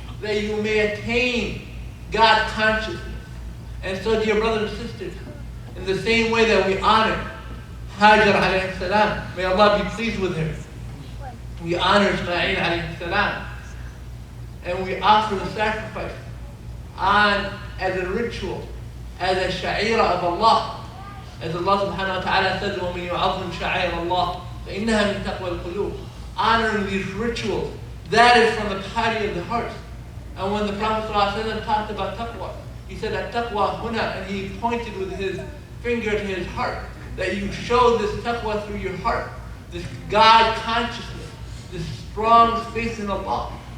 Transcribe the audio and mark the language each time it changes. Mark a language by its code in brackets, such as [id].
[en] That you may attain God consciousness. And so, dear brothers and sisters, in the same way that we honor Hajj alayhi salam, may Allah be pleased with him, we honor Ismail alayhi salam, and we offer the sacrifice as a ritual, as a sha'ira of Allah. [ar] As Allah subhanahu wa ta'ala says, وَمَنْ يُعَظِّمْ شَعَائِرَ اللَّهِ فَإِنَّهَا مِنْ تَقْوَى الْقُلُوبِ. [en] Honoring these rituals, that is from the piety of the hearts. And when the Prophet ﷺ talked about taqwa, he said that [ar] taqwa huna, [en] and he pointed with his finger to his heart, that you show this taqwa through your heart, this God consciousness, this strong faith in Allah,